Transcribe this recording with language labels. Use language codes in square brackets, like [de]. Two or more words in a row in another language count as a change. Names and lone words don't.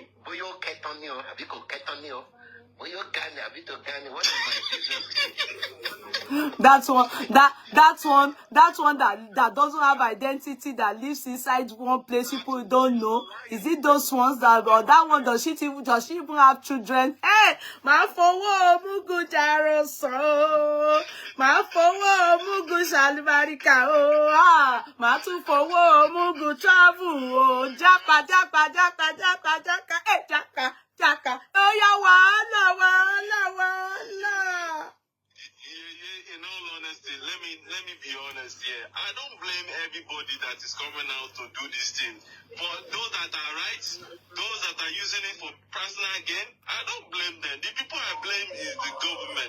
[en] But you Ketonio, have you got Ketonio? But you Ghana, have you got Ghana? What is my business? That's one that doesn't have identity, that lives inside one place people don't know. Is it those ones that, or that one does she even have children? [yo] Hey, ma fowo mugu jaro so, ma fowo mugu shalibarika oh, ma tu fowo mugu travel oh, Japa, hey Jaka, oh ya wala. [en] In all honesty, let me be honest here. I don't blame everybody that is coming out to do this thing. But those that are right, those that are using it for personal gain, I don't blame them. The people I blame is the government.